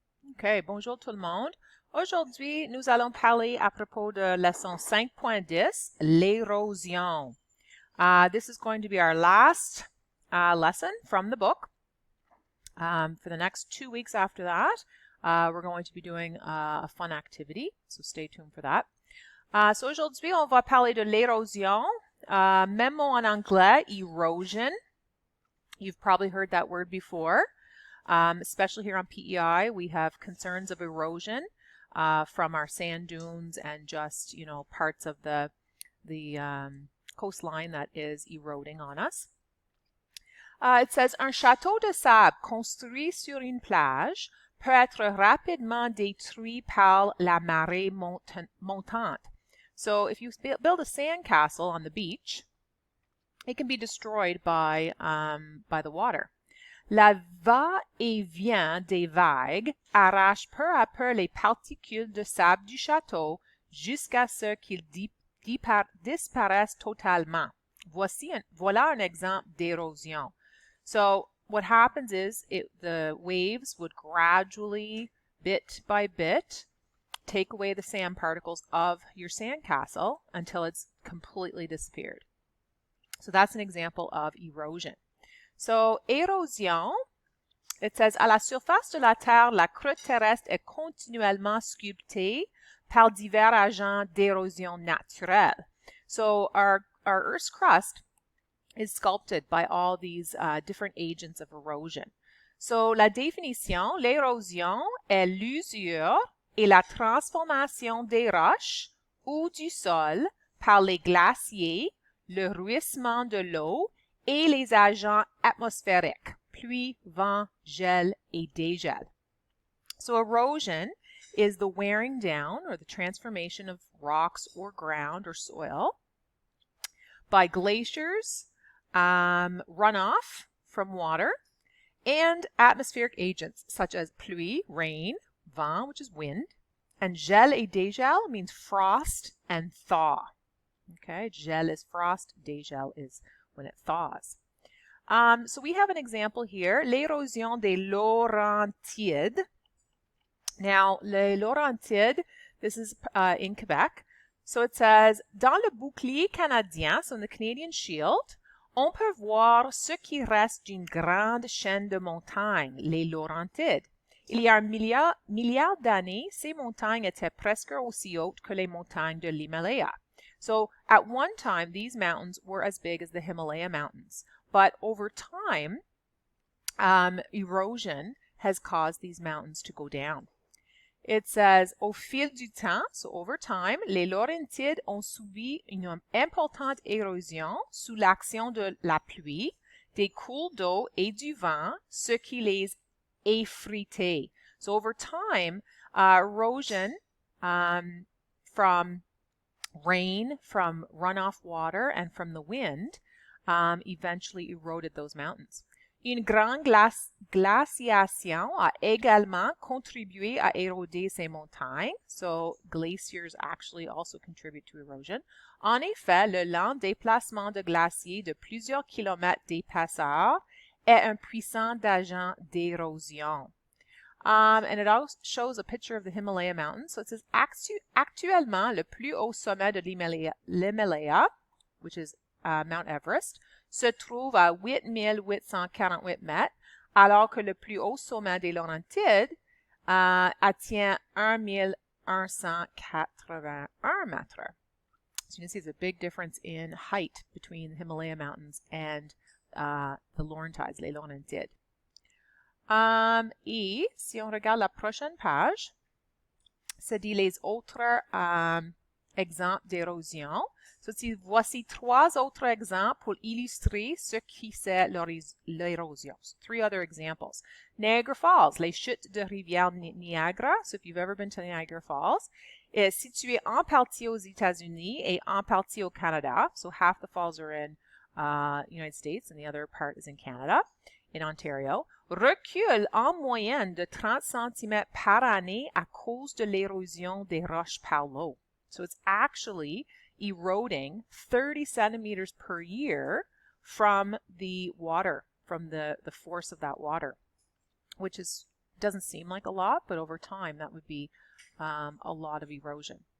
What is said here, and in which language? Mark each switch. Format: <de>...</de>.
<fr>Ok, bonjour tout le monde. Aujourd'hui, nous allons parler à propos de leçon 5.10, l'érosion.</fr> <en>This is going to be our last lesson from the book. For the next 2 weeks after that, we're going to be doing a fun activity, so stay tuned for that.</en> <fr>So aujourd'hui, on va parler de l'érosion. Même mot en anglais, erosion.</fr> <en>You've probably heard that word before. Especially here on PEI, we have concerns of erosion from our sand dunes and just, parts of the coastline that is eroding on us. It says,</en> <fr>un château de sable construit sur une plage peut être rapidement détruit par la marée montante.</fr> <en>So if you build a sand castle on the beach, it can be destroyed by the water.</en> <fr>La va-et-vient des vagues arrache peu à peu les particules de sable du château jusqu'à ce qu'ils disparaissent totalement. Voilà un exemple d'érosion.</fr> <en>So what happens is the waves would gradually, bit by bit, take away the sand particles of your sandcastle until it's completely disappeared. So that's an example of erosion.</en> <fr>So, érosion,</fr> <en>it says,</en> <fr>à la surface de la Terre, la croûte terrestre est continuellement sculptée par divers agents d'érosion naturelle.</fr> <en>So, our Earth's crust is sculpted by all these different agents of erosion.</en> <fr>So, la définition, l'érosion est l'usure et la transformation des roches ou du sol par les glaciers, le ruissellement de l'eau, et les agents atmosphériques, pluie, vent, gel, et dégel.</fr> <en>So erosion is the wearing down or the transformation of rocks or ground or soil by glaciers, runoff from water, and atmospheric agents such as pluie, rain, vent, which is wind, and gel et dégel means frost and thaw. Okay, gel is frost, dégel is when it thaws. So we have an example here,</en> <fr>l'érosion des Laurentides.</fr> <en>Now, les Laurentides, this is in Quebec. So it says,</en> <fr>dans le bouclier canadien,</fr> <en>so in the Canadian Shield,</en> <fr>on peut voir ce qui reste d'une grande chaîne de montagnes, les Laurentides. Il y a un milliard d'années, ces montagnes étaient presque aussi hautes que les montagnes de l'Himalaya.</fr> <en>So at one time, these mountains were as big as the Himalaya mountains. But over time, erosion has caused these mountains to go down. It says,</en> <fr>au fil du temps,</fr> <en>so over time,</en> <fr>les Laurentides ont subi une importante érosion sous l'action de la pluie, des cours d'eau et du vent, ce qui les effritait.</fr> <en>So over time, erosion from rain, from runoff water, and from the wind eventually eroded those mountains.</en> <fr>Une grande glaciation a également contribué à éroder ces montagnes.</fr> <en>So glaciers actually also contribute to erosion.</en> <fr>En effet, le lent déplacement de glaciers de plusieurs kilomètres d'épaisseur est un puissant agent d'érosion.</fr> <en>And it also shows a picture of the Himalaya mountains.</en> <fr>So it says, actuellement, le plus haut sommet de l'Himalaya,</fr> <en>which is Mount Everest,</en> <fr>se trouve à 8848 mètres, alors que le plus haut sommet des Laurentides atteint 1181 mètres.</fr> <en>So you can see there's a big difference in height between the Himalaya mountains and the Laurentides, les Laurentides.</en> <fr>Et si on regarde la prochaine page, ça dit les autres exemples d'érosion. So, voici 3 autres exemples pour illustrer ce qui c'est l'érosion.</fr> <en>So 3 other examples. Niagara Falls,</en> <fr>les chutes de rivière Niagara.</fr> <en>So if you've ever been to Niagara Falls,</en> <fr>est situé en partie aux États-Unis et en partie au Canada.</fr> <en>So half the falls are in United States and the other part is in Canada, in Ontario.</en> <fr>Recule en moyenne de 30 cm par année à cause de l'érosion des roches par l'eau.</fr> <en>So it's actually eroding 30 centimeters per year from the water, from the force of that water, which is Doesn't seem like a lot, but over time, that would be a lot of erosion.</en>